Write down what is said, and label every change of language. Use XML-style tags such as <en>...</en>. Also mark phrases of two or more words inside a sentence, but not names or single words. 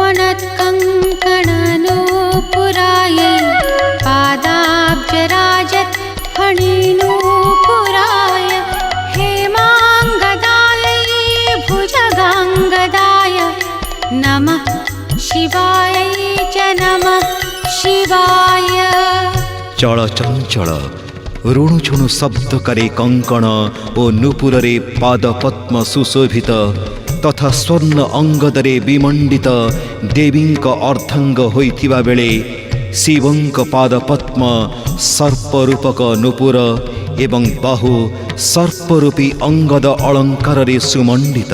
<sa>मत्कङ्कणनूपुरायै पादाब्जराजत् फणिनूपुराय हेमाङ्गदायै भुजगाङ्गदाय नमः शिवायै च नमः शिवाय।</sa> <or>ଚଳଚଞ୍ଚଳ ରୁଣୁଝୁଣୁ ଶବ୍ଦକାରୀ କଙ୍କଣ ଓ ନୂପୁରରେ ପାଦପଦ୍ମ ସୁଶୋଭିତ ତଥା ସ୍ୱର୍ଣ୍ଣ ଅଙ୍ଗଦରେ ବିମଣ୍ଡିତ ଦେବୀଙ୍କ ଅର୍ଦ୍ଧାଙ୍ଗ ହୋଇଥିବା ବେଳେ ଶିବଙ୍କ ପାଦପଦ୍ମ ସର୍ପରୂପକ ନୂପୁର ଏବଂ ବାହୁ ସର୍ପରୂପୀ ଅଙ୍ଗଦ ଅଳଙ୍କାରରେ ସୁମଣ୍ଡିତ।</or>